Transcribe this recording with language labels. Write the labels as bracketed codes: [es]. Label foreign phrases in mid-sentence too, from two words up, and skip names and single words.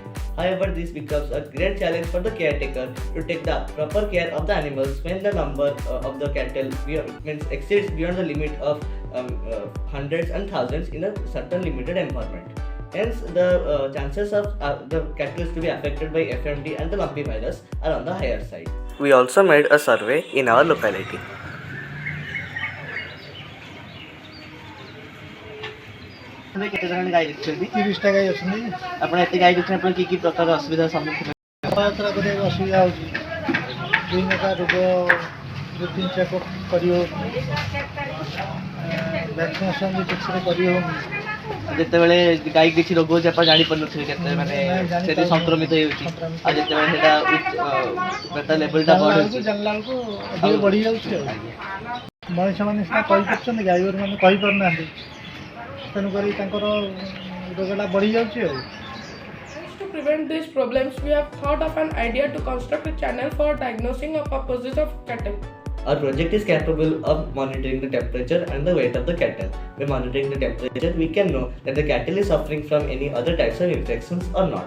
[en] However, this becomes a great challenge for the caretaker to take the proper care of the animals when the number of the cattle exceeds beyond the limit of hundreds and thousands in a certain limited environment. Hence, the chances of the cattle to be affected by FMD and the lumpy virus are on the higher side. We also made a survey in our locality. [or] କେତେ ଜଣ ଗାଈ ରଖିଛନ୍ତି? 30ଟା ଗାଈ ଅଛନ୍ତି। ଆପଣ ଏତେ ଗାଈ ରଖିଛନ୍ତି ଆପଣ କି ପ୍ରକାର ଅସୁବିଧାର ସମ୍ମୁଖୀନ? ଯାତ୍ରା କରିବାକୁ ଅସୁବିଧା ହେଉଛି। ବିଭିନ୍ନ ପ୍ରକାର ରୋଗ ରୁଟିନ୍ ଚେକଅପ୍ କରି ହେଉନି, ଭ୍ୟାକ୍ସିନେସନ୍ ବି ଠିକ୍ସରେ କରି ହେଉନି। ଯେତେବେଳେ ଗାଈ କିଛି ରୋଗ ହେଉଛି ଆପଣ ଜାଣିପାରୁନଥିବେ କେତେ ମାନେ ସେଠି ସଂକ୍ରମିତ ହେଉଛି ଆଉ ଯେତେବେଳେ ସେଇଟା ଲେବଲଟା ବଢ଼ୁଛି ଜାଣିଲା ବେଳକୁ ଅଧିକ ବଢ଼ିଯାଉଛି ଆଉ। ମଣିଷମାନେ ସିନା କହିପାରୁଛନ୍ତି, ଗାଈଗୋରୁମାନେ କହିପାରୁନାହାନ୍ତି, ତେଣୁକରି ତାଙ୍କର ରୋଗଟା ବଢ଼ିଯାଉଛି ଆଉ। [en] To prevent these problems, we have thought of an idea to construct a channel for diagnosing of purposes of cattle. Our project is capable of monitoring the temperature and the weight of the cattle. By monitoring the temperature, we can know that the cattle is suffering from any other types of infections or not.